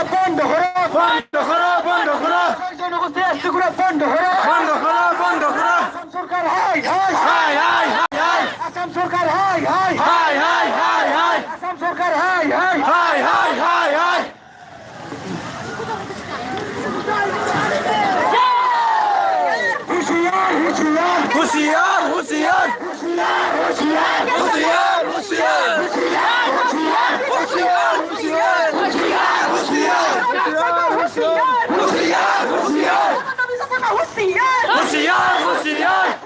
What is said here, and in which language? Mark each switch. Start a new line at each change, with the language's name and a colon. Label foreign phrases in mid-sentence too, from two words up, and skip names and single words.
Bangla: বন্ধ করো বন্ধ করো বন্ধ করো জনগোষ্ঠী আসতে বন্ধ করো বন্ধ করো বন্ধ করো আসাম সরকার হাই হাই হাই হাই হাই হাই আসাম সরকার হাই হাই হাই হাই হাই হাই আসাম সরকার হাই হাই হাই হাই হাই হাই হুশিয়ার হুশিয়ার হুশিয়ার হুশিয়ার হুশিয়ার হুশিয়ার হুশিয়ার হুশিয়ার হুশিয়ার হুশিয়ার হুশিয়ার